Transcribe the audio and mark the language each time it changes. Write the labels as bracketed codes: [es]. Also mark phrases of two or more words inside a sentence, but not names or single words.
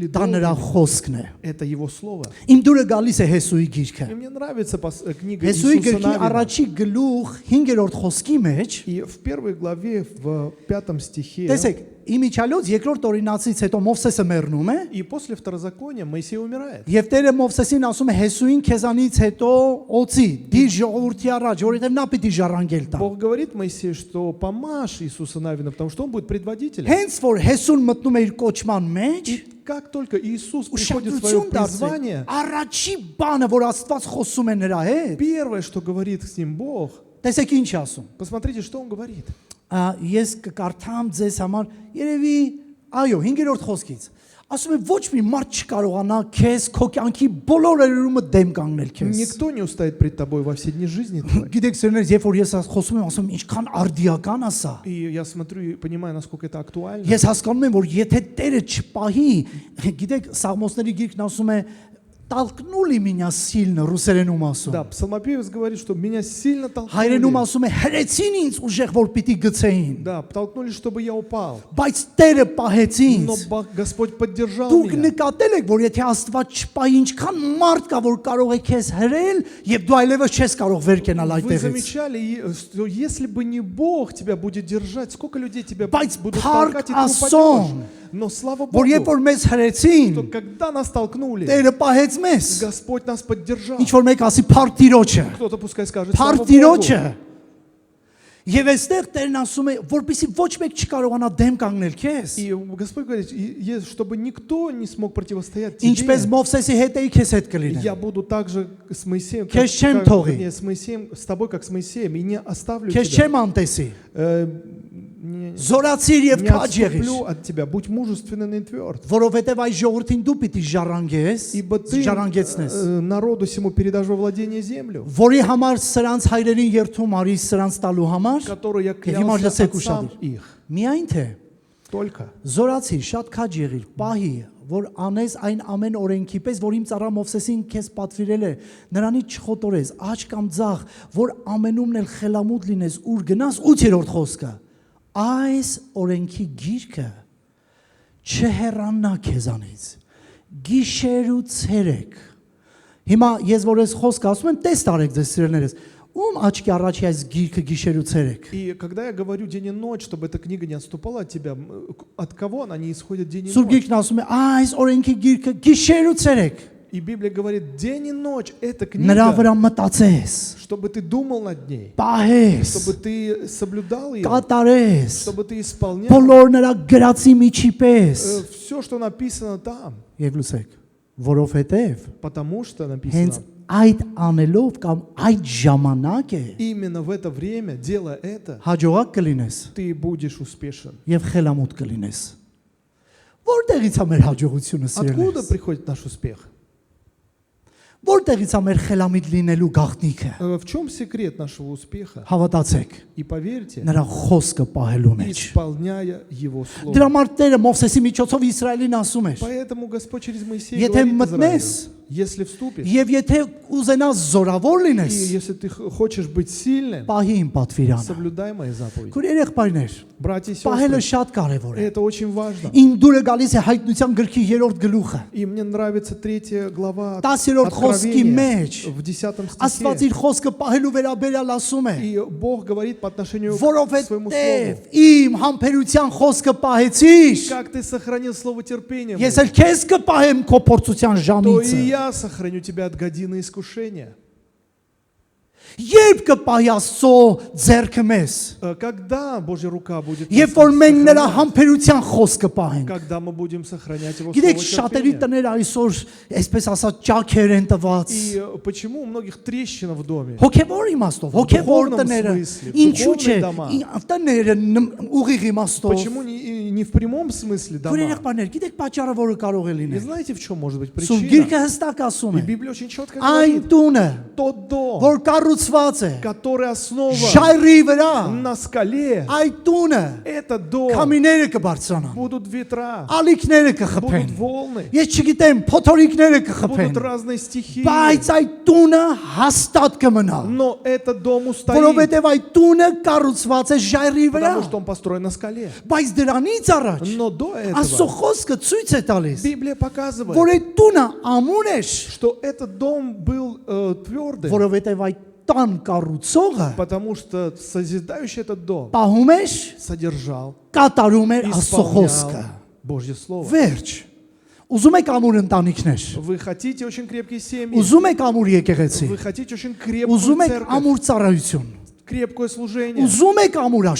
[hy] դա նրա [ru] долгими. [hy] խոսքն է։ [ru] Это Его Слово. [hy] Իմ դուրը галիս է Հեսուի գիրքը։ [ru] И мне нравится книга [hy] Հեսուի [ru] Иисуса [hy] գրքի [ru] Навина. [hy] առաջի գլուխ 5-րդ խոսքի մեջ [ru] И в первой главе, в 5 стихе, [hy] տեսեք, իմիջալոց երկրորդ օրինացից հետո Մովսեսը մեռնում է [ru] и после Второзакония Моисей умирает. [hy] եւ Տերը Մովսեսին ասում է Հեսուին քեզանից հետո օծի դիր ժողովրդի առաջ, որովհետեւ նա պիտի ժառանգել տա։ [ru] Бог говорит Моисею, что помажь Иисуса Навина, потому что он будет предводителем. [hy] Հենց որ Հեսուն մտնում է իր կոչման մեջ, [ru] И как только Иисус приходит в свое [hy] ուշադրություն դարձրեք, [ru] призвание, [hy] առաջի բանը, որ Աստված խոսում է նրա հետ, [ru] первое, что говорит с ним Бог, [hy] տեսեք ինչ է ասում։ [ru] посмотрите, что он говорит. [hy] Ես կկարդամ ձեզ համար երևի այո 5-րդ խոսքից ասում է ոչ մի մարդ չկարողանա քեզ քո կյանքի բոլոր օրերումը դեմ կանգնել քեզ [ru] Никто не устоит пред тобой во все дни жизни твоей. [hy] գիտեք սերներ երբ որ ես խոսում եմ ասում եմ ինչքան արդիական է սա [ru] И я смотрю и понимаю, насколько это актуально. [hy] ես հասկանում եմ որ եթե Տերը չպահի գիտեք Սաղմոսների գիրքն ասում է [ru] Толкнули меня сильно [hy] ռուսերենում ասում [ru] Да, псалмопевец говорит, что меня сильно [hy] հայերենում [ru] толкнули. [hy] ասում է հրեցին ինձ уժեղ որ պիտի գցեին [ru] Да, толкнули, чтобы я упал. [hy] բայց Տերը պահեց [ru] Но [hy] ինձ [ru] Господь поддержал [hy] Դուք [ru] меня. [hy] նկատել եք, որ եթե Աստված չպահի, ինչքան մարդ կա, որ կարող է քեզ հրել, եւ դու այլևս չես կարող վեր կենալ [ru] Вы [hy] այդտեղից։ [ru] замечали, что если бы не Бог тебя будет держать, сколько людей тебя [hy] Բայց [ru] будут [hy] փառք [ru] толкать, и ты [hy] Աստծուն, [ru] упадешь. Но слава [hy] որ [ru] Богу, [hy] երբ որ մեզ հրեցին, [ru] что когда нас толкнули, [hy] Տերը պահեց մեզ։ [ru] Господь нас поддержал. [hy] Ինչ որ մեկ ասի փառք Տիրոջը։ [ru] Кто-то пускай скажет, слава [hy] Փառք [ru] Богу. [hy] Տիրոջը։ Եվ այստեղ Տերն ասում է, որպեսզի ոչ մեկ չկարողանա դեմ կանգնել քեզ։ [ru] И Господь говорит, чтобы никто не смог противостоять [hy] Ինչպես [ru] тебе, [hy] Մովսեսի հետ էի քեզ հետ կլինեմ։ [ru] я буду так же с Моисеем, [hy] Քեզ չեմ թողի։ [ru] вернее, с Моисеем, с тобой, как с Моисеем, и не оставлю [hy] Քեզ [ru] тебя. [hy] չեմ անտեսի։ [ru] Не [hy] Զորացիր եւ [ru] не [hy] քաջ եղիր։ [ru] отступлю от тебя, будь мужественен и тверд. [hy] Որովհետև այս ժողովրդին դու պիտի ժառանգես, [ru] Ибо ты [hy] ժառանգեցնես։ [ru] народу всему передашь во владение землю, [hy] Որի համար սրանց հայրերին երթում արի սրանց տալու համար, [ru] которую я [hy] եւ հիմա [ru] клялся [hy] լսեք [ru] отцам [hy] ուշադիր։ [ru] их. [hy] Միայն թե [ru] Только. [hy] զորացիր, շատ քաջ եղիր, պահի, որ անես այն ամեն օրենքի պես, որ իմ ծառա Մովսեսին քեզ պատվիրել է, նրանից չխոտորես, աճ կամ ձախ, որ ամենումն էլ խելամուտ լինես, ուր գնաս 8-րդ խոսքը։ Այս օրենքի գիրքը չհեռանա քեզանից։ Գիշեր ու ցերեկ։ Հիմա ես որ ես խոսք ասում եմ, տես տարեք ձեզ սիրելիներս։ Ում աչքի առաջի այս գիրքը գիշեր ու ցերեկ։ [ru] И когда я говорю день и ночь, чтобы эта книга не отступала от тебя, от кого она не исходит день и [hy] Սուրբ [ru] ночь? [hy] գիրքն ասում է, այս օրենքի գիրքը գիշեր ու ցերեկ։ [ru] И Библия говорит, день и ночь эта [hy] Նրա [ru] книга, [hy] վրա մտածես, [ru] чтобы ты думал над ней, [hy] պահես, [ru] чтобы ты соблюдал ее, [hy] կատարես, [ru] чтобы ты исполнял [hy] բոլոր նրա գրածի միջի պես։ [ru] все, что написано там. [hy] Եվ լսեք, որովհետև [ru] Потому что [hy] հենց [ru] написано, [hy] այդ անելով կամ այդ ժամանակ է [ru] именно в это время, делая это, [hy] հաջողակ կլինես [ru] ты будешь успешен. [hy] եւ խելամուտ կլինես։ Որտեղից է մեր հաջողությունը [ru] Откуда [hy] սիրելիներս։ [ru] приходит наш успех? [hy] Որտեղից է մեր խելամիտ լինելու գաղտնիքը։ [ru] В чем секрет нашего успеха? [hy] Հավատացեք, [ru] И поверьте, [hy] նրա խոսքը պահելու մեջ։ [ru] исполняя Его Слово. [hy] Դրա համար Տերը Մովսեսի միջոցով Իսրայելին ասում էր. [ru] Поэтому Господь через Моисея [hy] Եթե [ru] говорит [hy] մտնես, [ru] Израилю, если вступишь, [hy] Եվ եթե ուզենաս զորավոր [ru] и [hy] լինես, [ru] если ты хочешь быть сильным, [hy] պահի իմ պատվիրանը։ [ru] соблюдай мои заповеди. [hy] Քույր երեխբայրներ, [ru] Братья и [hy] պահելը [ru] сестры, [hy] շատ կարևոր է։ [ru] это очень важно. [hy] Իմ դուրը գալիս է հայտնության գրքի 3-րդ գլուխը։ [ru] И мне нравится 3 глава [hy] 10-րդ խոսքի [ru] Откровения [hy] մեջ [ru] в 10 [hy] Աստված [ru] стихе. [hy] իր խոսքը պահելու վերաբերյալ ասում է. [ru] И Бог говорит по отношению к своему [hy] Որովհետև [ru] Слову. [hy] իմ համբերության խոսքը պահեցիր, [ru] Как ты сохранил слово терпения, [hy] ես [ru] мне, [hy] էլ քեզ կպահեմ քո փորձության [ru] то [hy] ժամիցը։ [ru] и я сохраню тебя от годины искушения. [hy] Երբ կպահի Աստծո ձեռքը մեզ, [ru] Когда Божья рука будет [hy] երբ [ru] нас [hy] որ մենք նրա [ru] сохранять, [hy] համբերության խոսքը պահենք։ [ru] когда мы будем сохранять Его [hy] Գիտեք, [ru] слово [hy] շատերի [ru] терпения. [hy] տները այսօր, այսպես ասած, ճաքեր են տված։ [ru] И почему у многих трещина в доме? [hy] Հոգևոր իմաստով, հոգևոր [ru] Դуховном [hy] տները, [ru] смысле, [hy] ինչու՞ [ru] դуховные [hy] չէ, [ru] дома. [hy] տները ուղիղ իմաստով։ [ru] Почему не в прямом смысле [hy] Որ [ru] дома? [hy] երեխաներ, գիտեք պատճառը որը կարող է [ru] И [hy] լինել։ [ru] знаете, в чем может быть [hy] Սուրբ [ru] причина? [hy] Գիրքը հստակ ասում [ru] И [hy] է, [ru] Библия очень четко [hy] այն [ru] говорит, [hy] տունը, [ru] тот дом, [hy] որ կառուցված է [ru] который основан [hy] ժայռի վրա, [ru] на скале, [hy] այդ տունը [ru] этот дом, [hy] քամիները կբարձրանան, [ru] будут ветра, [hy] ալիքները [ru] будут [hy] կխփեն։ [ru] волны, [hy] Ես չգիտեմ, փոթորիկները կխփեն, [ru] будут разные стихии. [hy] բայց այդ տունը հաստատ կմնա, [ru] Но этот дом устоит, [hy] որովհետև այդ տունը կառուցված է ժայռի վրա։ [ru] потому что он построен на скале. [hy] Բայց դրանից առաջ [ru] Но до [hy] Աստծո [ru] этого [hy] խոսքը ցույց է տալիս, [ru] Библия [hy] որ [ru] показывает, [hy] այդ տունը ամուր էր, [ru] что этот дом был твердый, [hy] որովհետև այդ տան կառուցողը [ru] потому что созидающий этот дом [hy] պահում էր, [ru] содержал, [hy] կատարում էր Աստծո խոսքը։ [ru] исполнял Божье Слово. [hy] Վերջ։ Ուզում եք ամուր ընտանիքներ, [ru] Вы хотите очень крепкие семьи, [hy] ուզում եք ամուր եկեղեցի, [ru] вы хотите очень крепкую [hy] ուզում եք [ru] церковь, [hy] ամուր ծառայություն, [ru] крепкое служение, [hy] ուզում եք ամուր [ru] вы